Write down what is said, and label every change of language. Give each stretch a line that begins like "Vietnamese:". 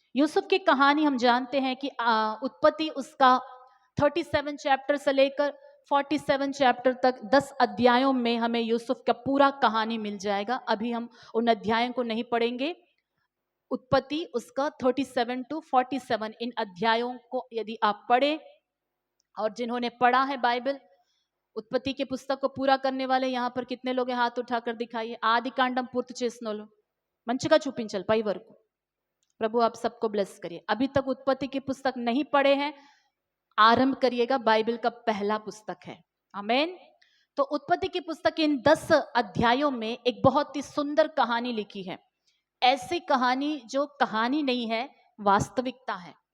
Hindi: यूसुफ की कहानी हम जानते हैं कि उत्पत्ति उसका 37 चैप्टर से लेकर 47 चैप्टर तक 10 अध्यायों में हमें यूसुफ का पूरा कहानी मिल जाएगा. अभी हम उन अध्यायों को नहीं पढ़ेंगे. उत्पत्ति उसका 37 to 47 इन अध्यायों को यदि आप पढ़े, और जिन्होंने पढ़ा है बाइबल, उत्पत्ति के पुस्तक को पूरा करने वाले यहाँ पर कितने लोग हैं? हाथ उठाकर दिखाइए.
Telugu: आदि कांडम पूर्ति చేసినోళ్ళు మంచిగా చూపించాలి పై వరకు.
Hindi: प्रभु आप सबको ब्लेस करिए. अभी तक उत्पत्ति की पुस्तक नहीं पढ़े हैं, आरंभ करिएगा. बाइबल का पहला पुस्तक है. आमीन. तो उत्पत्ति की पुस्तक इन 10 अध्यायों में एक बहुत ही सुंदर कहानी लिखी है. ऐसी कहानी जो कहानी नहीं है, वास्तविकता है.